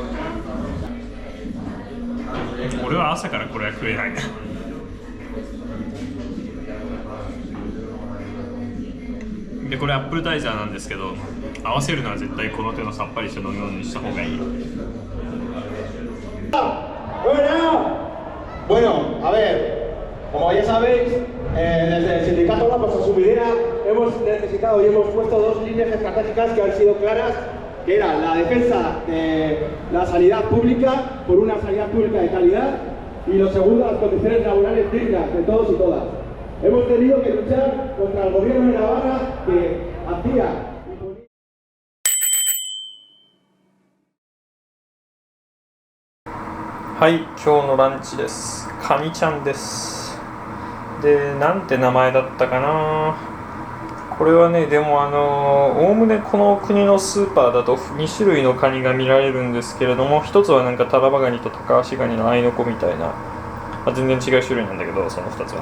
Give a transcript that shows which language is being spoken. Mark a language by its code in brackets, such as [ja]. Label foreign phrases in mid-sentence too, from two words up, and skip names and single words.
[ja] 俺は朝からこれは食えないな。でこれアップルタイザーなんですけど、合わせるなら絶対この手のさっぱりした飲み物にした方がいい。 [es] Bueno, a ver, como ya sabéis, desde el sindicato La Cosa Sumidera hemos necesitado y hemos puesto dos líneas estratégicas que han sido claras, que era la defensa de la sanidad pública por una sanidad pública de calidad y lo segundo, las condiciones laborales dignas de todos y todas. Hemos tenido que luchar contra el gobierno de Navarra que hacía [ja] はい、今日のランチです。カニちゃんです。で、なんて名前だったかな。これはね、でもおおむねこの国のスーパーだと2種類のカニが見られるんですけれども、一つはなんかタラバガニとタカアシガニの合いの子みたいな、全然違う種類なんだけど、その2つは。